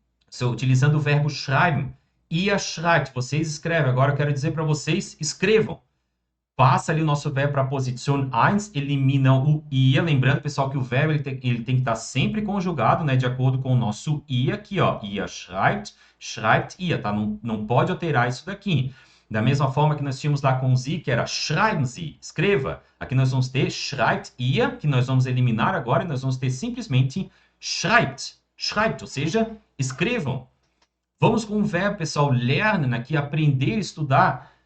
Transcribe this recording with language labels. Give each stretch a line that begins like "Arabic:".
Portuguese: Estou utilizando o verbo schreiben.
German: Ihr schreibt,
Portuguese: vocês escrevem. Agora eu quero dizer para vocês, escrevam. Passa ali o nosso verbo para a posição 1, elimina o ia. Lembrando, pessoal, que o verbo ele tem que estar sempre conjugado, né, de acordo com o nosso ia aqui, ó.
German: Ihr schreibt, schreibt ihr, tá?
Portuguese: Não pode alterar isso daqui. Da mesma forma que nós tínhamos lá com Sie, que era
German: schreiben Sie,
Portuguese: escreva. Aqui nós vamos ter
German: schreibt ihr,
Portuguese: que nós vamos eliminar agora, e nós vamos ter simplesmente schreibt, schreibt, ou seja, escrevam. Vamos com o verbo, pessoal, lernen aqui, aprender, estudar.